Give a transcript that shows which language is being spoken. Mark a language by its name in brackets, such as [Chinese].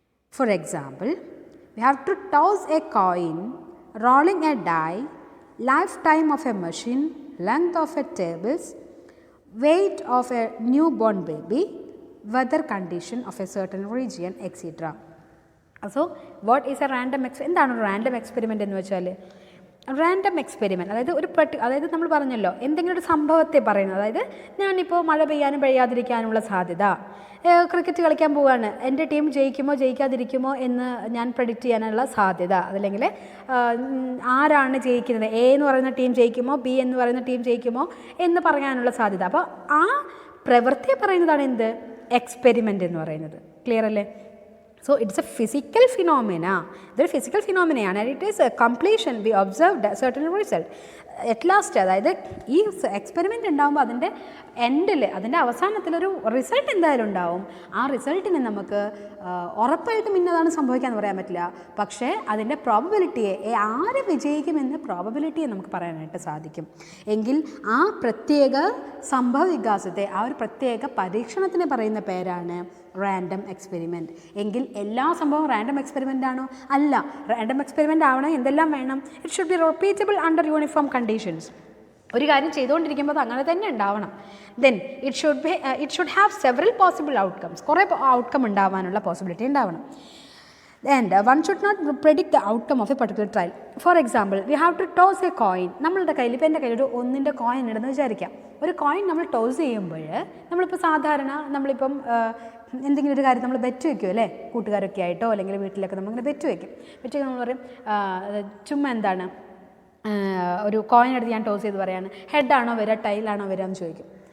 [English] For example, we have to toss a coin, rolling a die, lifetime of a machine, length of a tables, weight of a newborn baby, weather condition of a certain region, etc. So, what is a random experiment? [Malayalam] എന്താണ് random experiment എന്ന് വെച്ചാൽ? Random experiment, അതായത് നമ്മൾ പറഞ്ഞല്ലോ എന്തെങ്കിലും ഒരു സംഭവത്തെ പറയുന്നത്, അതായത് ഞാനിപ്പോൾ മഴ പെയ്യാനും പെയ്യാതിരിക്കാനുള്ള സാധ്യത, ക്രിക്കറ്റ് കളിക്കാൻ പോവുകയാണ്, എൻ്റെ ടീം ജയിക്കുമോ ജയിക്കാതിരിക്കുമോ എന്ന് ഞാൻ പ്രെഡിക്റ്റ് ചെയ്യാനുള്ള സാധ്യത, അതല്ലെങ്കിൽ ആരാണ് ജയിക്കുന്നത്, എ എന്ന് പറയുന്ന ടീം ജയിക്കുമോ ബി എന്ന് പറയുന്ന ടീം ജയിക്കുമോ എന്ന് പറയാനുള്ള സാധ്യത. അപ്പോൾ ആ പ്രവൃത്തിയെ പറയുന്നതാണ് എന്ത്? എക്സ്പെരിമെൻ്റ് എന്ന് പറയുന്നത്. ക്ലിയർ അല്ലേ? [English] So, it is a physical phenomena. There is physical phenomena and it is a completion. We observed a certain result. At last, [Malayalam] അതായത് ഈ എക്സ്പെരിമെൻ്റ് ഉണ്ടാകുമ്പോൾ അതിൻ്റെ എൻഡിൽ, അതിൻ്റെ അവസാനത്തിലൊരു റിസൾട്ട് എന്തായാലും ഉണ്ടാവും. ആ റിസൾട്ടിനെ നമുക്ക് ഉറപ്പായിട്ടും ഇന്നതാണ് സംഭവിക്കാമെന്ന് പറയാൻ പറ്റില്ല, പക്ഷേ അതിൻ്റെ പ്രോബബിലിറ്റിയെ, ആര് വിജയിക്കുമെന്ന് പ്രോബബിലിറ്റിയെ നമുക്ക് പറയാനായിട്ട് സാധിക്കും. എങ്കിൽ ആ പ്രത്യേക സംഭവ വികാസത്തെ, ആ ഒരു പ്രത്യേക പരീക്ഷണത്തിനെ പറയുന്ന പേരാണ് റാൻഡം എക്സ്പെരിമെൻറ്റ്. എങ്കിൽ എല്ലാ സംഭവവും റാൻഡം എക്സ്പെരിമെൻ്റ് ആണോ? അല്ല. റാൻഡം എക്സ്പെരിമെൻ്റ് ആവണം എന്തെല്ലാം വേണം? [English] It should be repeatable under uniform conditions. [Malayalam] ഒരു കാര്യം ചെയ്തുകൊണ്ടിരിക്കുമ്പോൾ അങ്ങനെ തന്നെ ഉണ്ടാവണം. [English] Then it should have several possible outcomes. [Malayalam] കുറേ ഔട്ട്കം ഉണ്ടാവാനുള്ള പോസിബിലിറ്റി ഉണ്ടാവണം. [English] And one should not predict the outcome of a particular trial. For example, we have to toss a coin. [Malayalam] നമ്മളുടെ കയ്യിൽ, ഇപ്പോൾ എൻ്റെ കയ്യിൽ ഒരു 1ൻ്റെ കോയിൻ ഉണ്ടെന്ന് വിചാരിക്കാം. ഒരു കോയിൻ നമ്മൾ ടോസ് ചെയ്യുമ്പോൾ, നമ്മളിപ്പോൾ സാധാരണ നമ്മളിപ്പം എന്തെങ്കിലും ഒരു കാര്യം നമ്മൾ ബെറ്റ് വയ്ക്കും അല്ലേ, കൂട്ടുകാരൊക്കെ ആയിട്ടോ അല്ലെങ്കിൽ വീട്ടിലൊക്കെ നമ്മളിങ്ങനെ ബെറ്റ് വയ്ക്കും. ബെറ്റ് നമ്മൾ പറയും ചുമ്മാ എന്താണ്, ഒരു കോയിൻ എടുത്ത് ഞാൻ ടോസ് ചെയ്ത് പറയാണ് ഹെഡാണോ വരിക ടൈലാണോ വരിക എന്ന് ചോദിക്കും.